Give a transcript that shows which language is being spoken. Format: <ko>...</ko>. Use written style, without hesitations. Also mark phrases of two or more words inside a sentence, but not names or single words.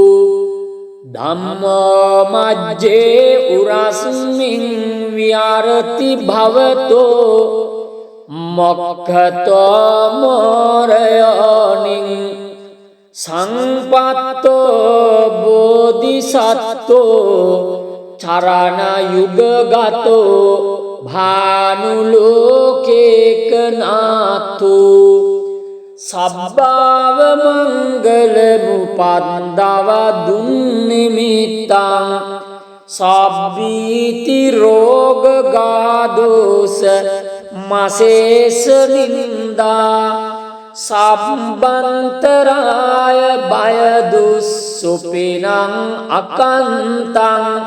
<pi>ධම්මෝ මජ්ජේ උරස්මින් විහරති භවතෝ මොක්ඛතෝ මෝරයෝනින් සංපත්තෝ බෝධිසත්ත්වෝ චරණ යුගගතෝ භානුලෝකේක නාතෝ සබ්බාව මංගල මුපන්දව දුන්නිමිත්තං සබ්බීති රෝග ගාදෝස මසේස නින්දා සම්බන්තරාය බය දුස්සුපිනං අකන්තං</pi>